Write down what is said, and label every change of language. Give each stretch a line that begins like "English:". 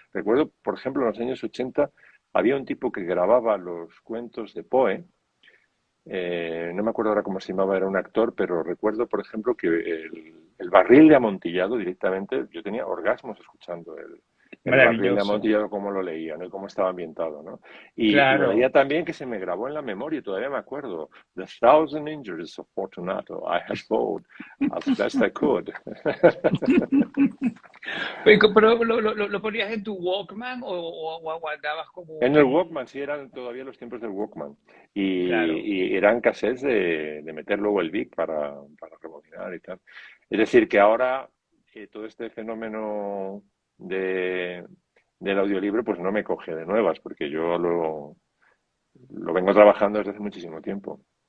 Spanish: Recuerdo, por ejemplo, en los años 80 había un tipo que grababa los cuentos de Poe, no me acuerdo ahora cómo se llamaba, era un actor, pero recuerdo, por ejemplo, que el barril de Amontillado directamente, yo tenía orgasmos escuchando el barril de Maravilloso. Amontillado, cómo lo leía, ¿no? Y cómo estaba ambientado, ¿no? Y lo leía también que se me grabó en la memoria, y todavía me acuerdo.
English: The thousand injuries of Fortunato I had bowed as best I could.
Spanish: Pero ¿lo ponías en tu Walkman o aguardabas como En el Walkman, sí, eran todavía los tiempos del Walkman. claro. Y eran cassettes de meter luego el VIC para rebobinar y tal. Es decir, que ahora todo este fenómeno de, del audiolibro pues no me coge de nuevas, porque yo lo vengo trabajando desde hace muchísimo tiempo.